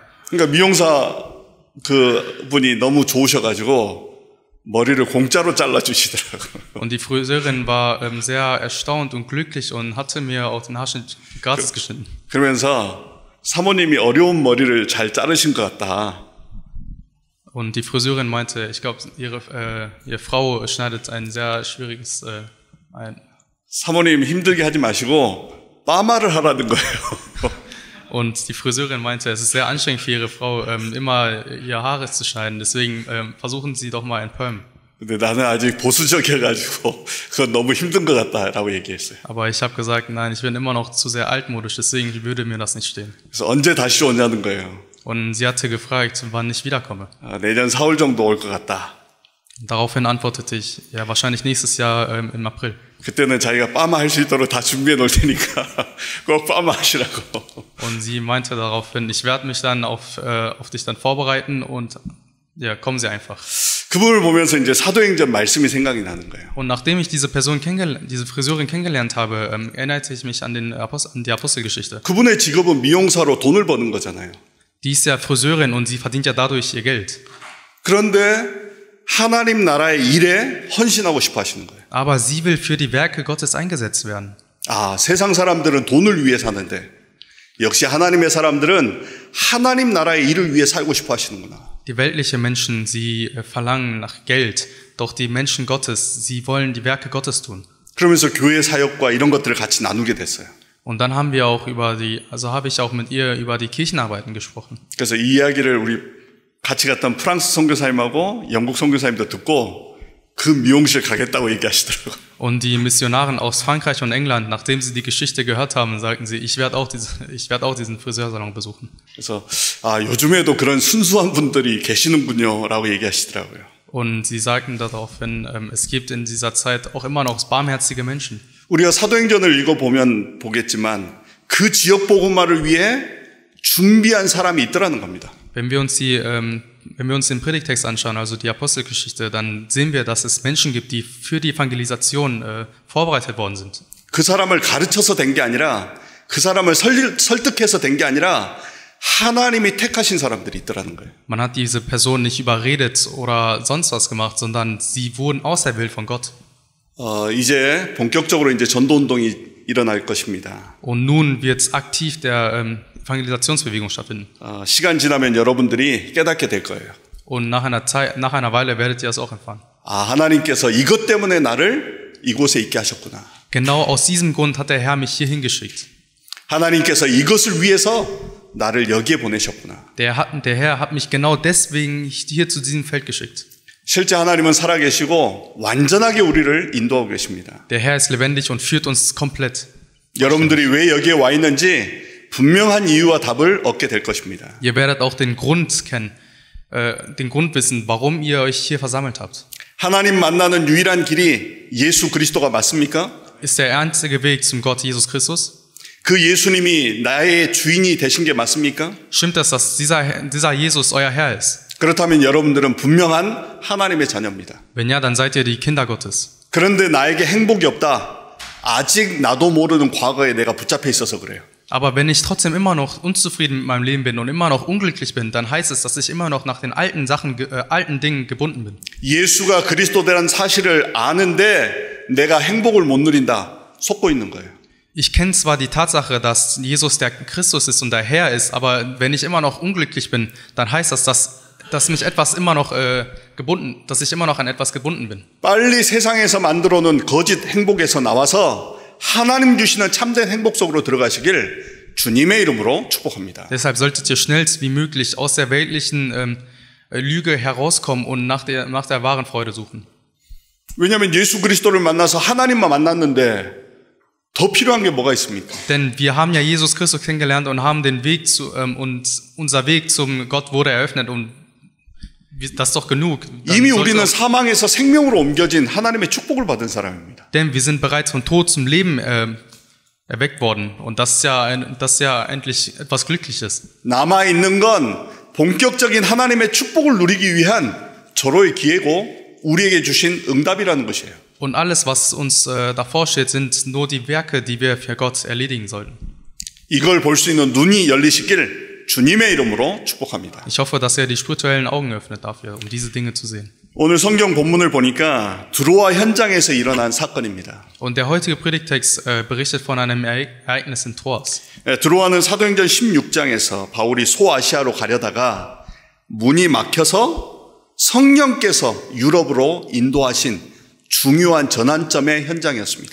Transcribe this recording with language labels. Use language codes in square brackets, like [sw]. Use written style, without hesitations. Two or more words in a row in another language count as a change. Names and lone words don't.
[ko] 그러니까 미용사 그 분이 너무 좋으셔가지고 머리를 공짜로 잘라주시더라고요. [de] Und die Friseurin war sehr erstaunt und glücklich und hatte mir auch den Haarschnitt gratis geschnitten. [ko] 그러면서 사모님이 어려운 머리를 잘 자르신 것 같다. [de] Und die Friseurin meinte, ich glaube, ihre Frau schneidet ein sehr schwieriges [ko] 사모님 힘들게 하지 마시고 파마를 하라는 거예요. [de] Und die Friseurin meinte, es ist sehr anstrengend für ihre Frau, immer ihre Haare zu schneiden. Deswegen versuchen Sie doch mal ein Perm. [ko] 근데 나는 아직 보수적이어가지고 그건 너무 힘든 것 같다라고 얘기했어요. [de] Aber ich habe gesagt, nein, ich bin immer noch zu sehr altmodisch, deswegen würde mir das nicht stehen. [ko] 그래서 언제 다시 오냐는 거예요. [de] Und sie hatte gefragt, wann ich wiederkomme. [ko] 내년 4월 정도 올 것 같다. [de] Daraufhin antwortete ich, ja, wahrscheinlich nächstes Jahr im April. [ko] 그때는 자기가 파마 할 수 있도록 다 준비해 놓을 테니까 꼭 파마 하시라고. [de] Und sie meinte daraufhin, ich werde mich dann auf dich dann vorbereiten und ja, kommen Sie einfach. [ko] 그분을 보면서 이제 사도행전 말씀이 생각이 나는 거예요. [de] Und nachdem ich diese Friseurin kennengelernt habe, erinnerte ich mich an die Apostelgeschichte. [ko] 그분의 직업은 미용사로 돈을 버는 거잖아요. [de] Die ist ja Friseurin und sie verdient ja dadurch ihr Geld. [ko] 그런데 하나님 나라의 일에 헌신하고 싶어 하시는 거예요. [de] Aber sie will für die Werke Gottes eingesetzt werden. [ko] 세상 사람들은 돈을 위해 사는데 역시 하나님의 사람들은 하나님 나라의 일을 위해 살고 싶어 하시는구나. [de] Die weltlichen Menschen, sie verlangen nach Geld, doch die Menschen Gottes, sie wollen die Werke Gottes tun. [ko] 그러면서 교회 사역과 이런 것들을 같이 나누게 됐어요. [de] Und dann haben wir auch habe ich auch mit ihr über die Kirchenarbeiten gesprochen. [ko] 그래서 이 이야기를 우리 같이 갔던 프랑스 선교사님하고 영국 선교사님도 듣고 그 미용실 가겠다고 얘기하시더라고요. [de] Und die Missionaren aus Frankreich und England, nachdem sie die Geschichte gehört haben, sagten sie, ich werde auch diesen Friseursalon besuchen. [ko] 그래서 요즘에도 그런 순수한 분들이 계시는군요라고 얘기하시더라고요. [de] Und sie sagten daraufhin, es gibt in dieser Zeit auch immer noch barmherzige Menschen. [ko] 우리가 사도행전을 읽어보면 보겠지만 그 지역 복음화를 위해 준비한 사람이 있더라는 겁니다. [de] Wenn wir uns den Predigtext anschauen, also die Apostelgeschichte, dann sehen wir, dass es Menschen gibt, die für die Evangelisation vorbereitet worden sind. [ko] 그 사람을 가르쳐서 된 게 아니라 그 사람을 설득해서 된 게 아니라 하나님이 택하신 사람들이 있더라는 거예요. [de] Man hat diese Person nicht überredet oder sonst was gemacht, sondern sie wurden auserwählt von Gott. [ko] 이제 본격적으로 이제 전도 운동이 일어날 것입니다. [de] Und nun wird aktiv der Evangelisationsbewegung stattfinden. [ko] 시간 지나면 여러분들이 깨닫게 될 거예요. [de] Und nach einer Weile werdet ihr es auch erfahren. [ko] 하나님께서 이것 때문에 나를 이곳에 있게 하셨구나. [de] Genau aus diesem Grund hat der Herr mich hier hingeschickt. [ko] 하나님께서 이것을 위해서 나를 여기에 보내셨구나. [de] Der Herr hat mich genau deswegen hier zu diesem Feld geschickt. [ko] 실제 하나님은 살아계시고 완전하게 우리를 인도하고 계십니다. [de] Der Herr ist lebendig und führt uns komplett. [ko] 여러분들이 왜 여기에 와 있는지 분명한 이유와 답을 얻게 될 것입니다. [de] Ihr werdet auch den Grund kennen, den Grund wissen, warum ihr euch hier versammelt habt. [ko] 하나님 만나는 유일한 길이 예수 그리스도가 맞습니까? [de] Ist der einzige Weg zum Gott Jesus Christus? [ko] 그 예수님이 나의 주인이 되신 게 맞습니까? [de] Stimmt es, dass dieser Jesus euer Herr ist? [ko] 그렇다면 여러분들은 분명한 하나님의 자녀입니다. [de] Wenn ja, dann seid ihr die Kinder Gottes. [ko] 그런데 나에게 행복이 없다. 아직 나도 모르는 과거에 내가 붙잡혀 있어서 그래요. [de] Aber wenn ich trotzdem immer noch unzufrieden mit meinem Leben bin und immer noch unglücklich bin, dann heißt es, dass ich immer noch nach den alten Dingen gebunden bin. [ko] 예수가 그리스도라는 사실을 아는데 내가 행복을 못 누린다. 속고 있는 거예요. [de] Ich kenne zwar die Tatsache, dass Jesus der Christus ist und der Herr ist, aber wenn ich immer noch unglücklich bin, dann heißt das, dass mich etwas immer noch dass ich immer noch an etwas gebunden bin. [ko] 빨리 세상에서 만들어 놓은 거짓 행복에서 나와서 하나님 주시는 참된 행복 속으로 들어가시길 주님의 이름으로 축복합니다. [de] Deshalb solltet ihr schnellst wie möglich aus der weltlichen Lüge herauskommen und nach der wahren Freude suchen. [ko] 왜냐하면 예수 그리스도를 만나서 하나님만 만났는데 더 필요한 게 뭐가 있습니까? [de] Denn wir haben ja Jesus Christus kennengelernt und haben den Weg und unser Weg zum Gott wurde eröffnet und das ist doch genug. [ko] 이미 우리는 사망에서 생명으로 옮겨진 하나님의 축복을 받은 사람입니다. [de] Denn wir sind bereits von Tod zum Leben erweckt worden und das ist ja endlich etwas Glückliches. [ko] 남아 있는 건 본격적인 하나님의 축복을 누리기 위한 절호의 기회고 우리에게 주신 응답이라는 것이에요. [de] Und alles, was uns davor steht, sind nur die Werke, die wir für Gott erledigen sollten. [ko] 이걸 볼 수 있는 눈이 열리시길 주님의 이름으로 축복합니다. [de] Ich hoffe, dass er die spirituellen Augen öffnet dafür, um diese Dinge zu sehen. [ko] 오늘 성경 본문을 보니까 드로아 현장에서 일어난 사건입니다. [de] Und der heutige Predigtext berichtet von einem Ereignis in Troas. [ko] 드로아는 사도행전 16장에서 바울이 소아시아로 가려다가 문이 막혀서 성령께서 유럽으로 인도하신 중요한 전환점의 현장이었습니다.